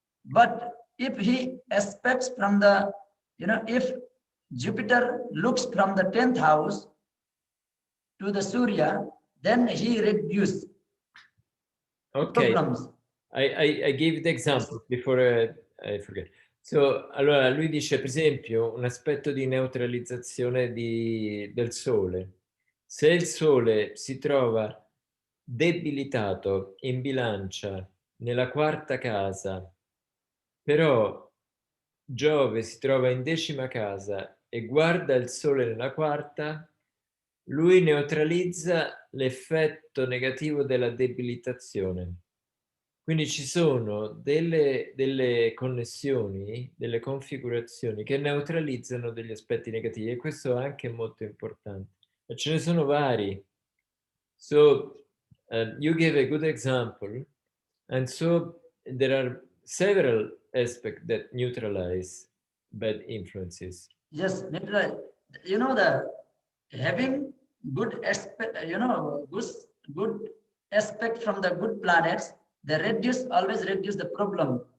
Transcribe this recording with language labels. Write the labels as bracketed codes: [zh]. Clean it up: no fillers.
[en] But if he aspects from the, if Jupiter looks from the 10th house to the Surya, then he reduces problems. I gave the example before I forget. [it] So, allora lui dice per esempio un aspetto di neutralizzazione del Sole. Se il Sole si trova debilitato in bilancia nella 4ª casa, però Giove si trova in 10ª casa e guarda il Sole nella 4ª, lui neutralizza l'effetto negativo della debilitazione. Quindi ci sono delle connessioni, delle configurazioni che neutralizzano degli aspetti negativi, e questo è anche molto importante. E ce ne sono vari. So [en] you gave a good example, and so there are several aspects that neutralize bad influences. Yes, you know, the having good aspect, you know, good aspect from the good planets, they always reduce the problem.